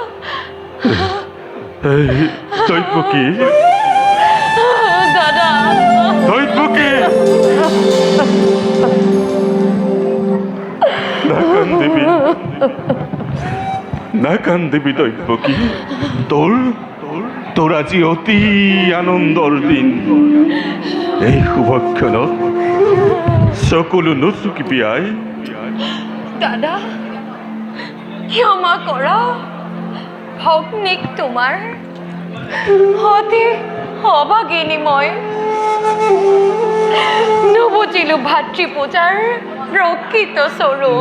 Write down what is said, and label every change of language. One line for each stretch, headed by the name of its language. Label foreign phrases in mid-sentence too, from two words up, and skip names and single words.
Assamese: এই দৈবকী দাদা দৈবকী না কান্দিবি না কান্দিবি দৈবকী তোর তোর আজি অতি আনন্দৰ দিন এই শুভক্ষণত সকলো নুচুকিবি আই দাদা ক্ষমা কৰা ভগ্নীক তোমাৰ অতি অভাগিনী মই নুবুজিলো ভাতৃ পূজাৰ প্ৰকৃত স্বৰূপ